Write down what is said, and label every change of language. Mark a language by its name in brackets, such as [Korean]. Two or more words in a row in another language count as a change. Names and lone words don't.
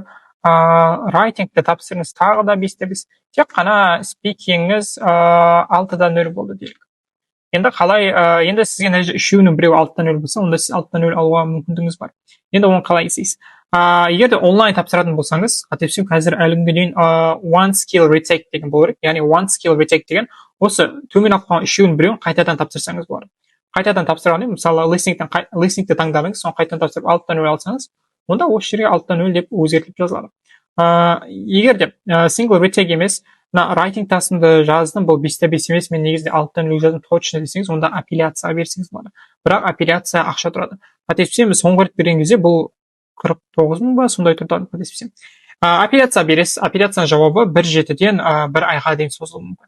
[Kazakh] Writing-ті тапсырыңыз тағы да 5-5. Тек қана speaking-іңіз 6-да 0 болды дейік. Енді қалай, енді сізге үшеуінің біреу 6-да 0 болса, онда сіз 6-да 0 алуға мүмкіндігіңіз бар. Енді оны қалай есейсіз? Егер де онлайн тапсыратын болсаңыз, қателеспесем, қазір әлі күнге дейін [English] one skill retake [Kazakh] деген болу керек. Яғни [English] one skill retake [Kazakh] деген осы төмен алып қалған үшеуінің біреуін қайтадан тапсырсаңыз болады. Қайтадан тапсырғанда, мысалы, listeningті таңдадыңыз, соны қайтадан тапсырып 6-0 алсаңыз, онда осы жерге 6-0 деп өзгертіліп жазылады. Егер де [English] single retake [Kazakh] емес, мына writing тастымды жаздым, бұл 5-5 емес, мен негізінде 6-0 жаздым точно десеңіз, онда апелляция берсеңіз болады. Бірақ апелляция ақша тұрады. Қателеспесем, соңғы рет берген кезде бұл 49 мың ба, сондай тұрды, қателеспесем. Апелляция бересіз. Апелляцияның жауабы 1-7-ден 1 айға дейін созылуы мүмкін.